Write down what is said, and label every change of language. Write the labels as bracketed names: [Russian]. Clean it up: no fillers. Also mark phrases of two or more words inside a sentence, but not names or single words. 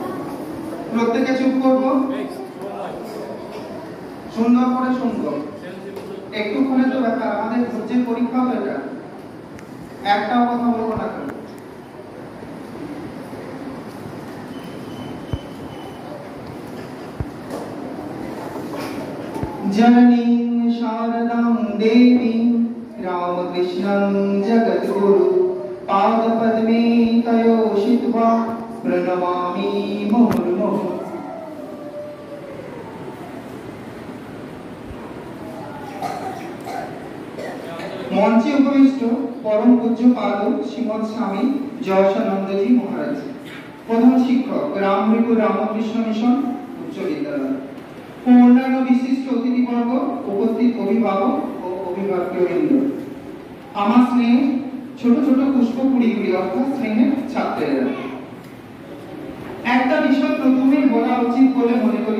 [Bangla] প্রত্যেকে চুপ করবো, সুন্দর করে শুনবো। একটুক্ষণে তো ব্যাপার, আমাদের ধৈর্যের পরীক্ষা তো এটা। একটাও কথা বলবো না কেন। [Sanskrit] जननीं शारदां देवीं रामकृष्णं जगद्गुरु पादपद्मे तयो शित्वा प्रणमामि मुहुर्मुहुः। [Bangla] মঞ্চে উপবিষ্ট পরম পূজ্য পাদ শ্রীমৎ স্বামী জয়সানন্দজি মহারাজ, প্রধান শিক্ষক রামমৃগু রামকৃষ্ণ মিশন উচ্চ বিদ্যালয় ও অন্যান্য বিশিষ্ট অতিথিবর্গ, উপস্থিত অভিভাবক ও অভিভাবকবৃন্দ, আমার স্নেহ ছোট ছোট পুষ্পকুড়িগুলি অর্থাৎ স্নেহের ছাত্রেরা, একটা বিষয় প্রথমেই বলা উচিত বলে মনে করি।